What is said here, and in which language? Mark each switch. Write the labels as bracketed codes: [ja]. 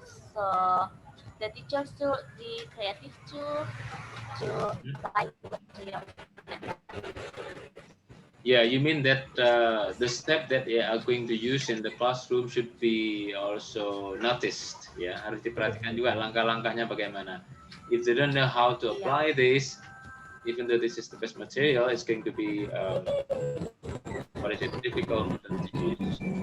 [en] So the teachers should be creative to apply the material. Yeah, you mean that the step that they are going to use in the classroom should be also noticed. [id] Ya, harus diperhatikan juga langkah-langkahnya bagaimana. [en] If they don't know how to apply this, even though this is the best material, it's going to be difficult for them to use.